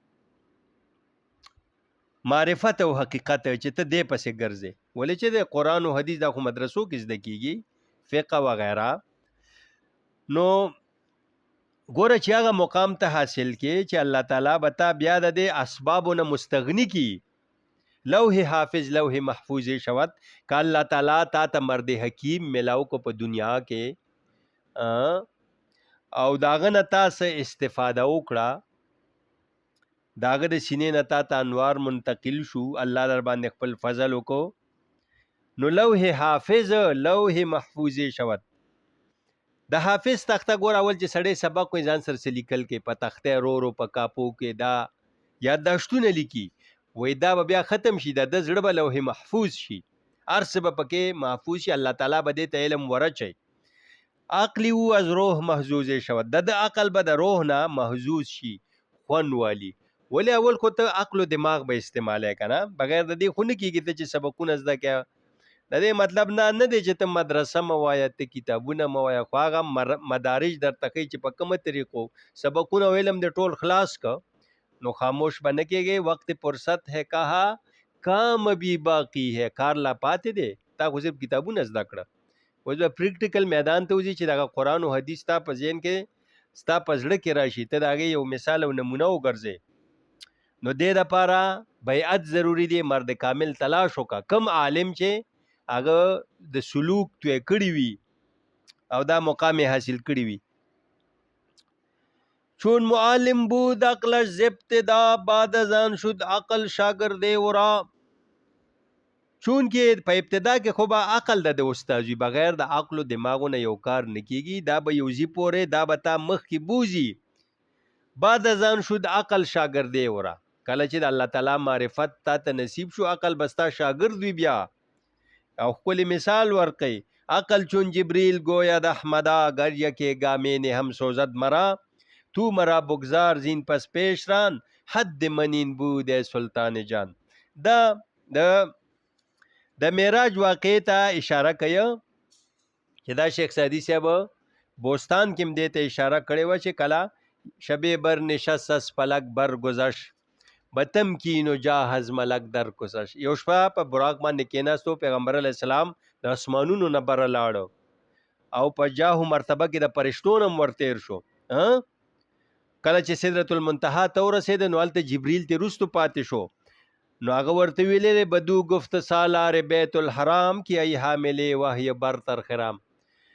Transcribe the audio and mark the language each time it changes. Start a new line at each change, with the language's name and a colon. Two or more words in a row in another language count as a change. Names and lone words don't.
Pashto: معرفت او حقیقت، چې ته دې پسې ګرځې. ولې چې د قرآن او حدیث دا خو مدرسو کې زده کیږي، فقه وغیرہ. نو ګوره چې هغه مقام ته حاصل کې چې الله تعالی به تا بیا د دې اسبابو نه مستغني کی،
Persian: لوح حافظ لوح محفوظ شود،
Pashto: که الله تعالی تا ته مرد حکیم ملاو کو په دنیا کې، او داغه نه تا څه استفاده وکړه، داغه د سینې نه تا ته انوار منتقل شو، الله در باندې خپل فضل وکړو، نو
Persian: لوح حافظ لوح محفوظ شود.
Pashto: د حافظ تخته ګور اول چې سړی سبق کوي ځان سره څه لیکل کې، په تخته رو رو په کاپو کې دا یادداشتونه لیکي، وای دا به بیا ختم شي، د زړه به لوح محفوظ شي، هر څه به پکې محفوظ شي، الله تعالی به دې ته علم ورچي.
Persian: عقلی او از روح محظوظ شود،
Pashto: د عقل به د روح نه محظوظ شي، خون والی. ولی اول خو ته عقل او دماغ به استعماله کنه، بغیر د دې خو نه کېږي ته چې سبقونه زده کې. د دې مطلب نه دی چې ته مدرسه موایا، ته کتابونه موایا، خو هغه مدارج درته کوي چې په کومه طریقو سبقونه او علم د ټول خلاص کا، نو خاموش به نه کېږي.
Urdu: وقت فرصت ہے کہا کام ابھی باقی ہے،
Pashto: کار لا پاتې دی، تا خو صرف کتابونه زده کړه. اوس به پریکټیکل میدان ته وځي چې دغه قرآن او حدیث تا په ذهن کې، ستا په زړه کې راشي، ته د هغې یو مثال او نمونه وګرځې. نو دې دپاره بیعت ضروري دی، مرد کامل تلاش وکړه، کم عالم چې هغه د سلوک توی کړی وي او دا مقام حاصل کړی وي.
Persian: چون معلم بود عقلش ز ابتدا، بعد از آن شد عقل شاگرد ورا.
Pashto: چون کې په ابتدا کې خو به عقل د استاد وي، بغیر د عقل او دماغو نه یو کار نه کیږي، دا به یو زی پورې، دا به تا مخ کې بوزي.
Persian: بعد از آن شد عقل شاگرد ورا،
Pashto: کله چې د الله تعالی معرفت تا ته نصیب شو، عقل بستا شاگرد وي بیا. او خپل مثال ورقی،
Persian: عقل چون جبریل گوید احمدا، گر یکی گامین هم سوزد مرا، تو مرا بگذار زین پس پیش ران، حد منین بود سلطان جان.
Pashto: د معراج واقع ته اشاره کوي چې دا شیخ سعدی صاحب بوستان کې دې ته اشاره کړې و چې کله
Persian: شب بر نشست از فلک بر گذشت، بتم کینو جاهز ملک در کوسش.
Pashto: یو شپه په براق باندې کېناستو، پیغمبر علیه السلام د اسمانونو نه بره لاړو او په جاهو مرتبه کې د فرشتو نه ورتیر شو. کله چې سدرة المنتهی ته ورسېد، نو هلته جبریل ته وروستو پاتې شو، نو هغه ورته ویلې
Persian: بدو گفت سالار بیت الحرام کی ای حامل وحی برتر خرام،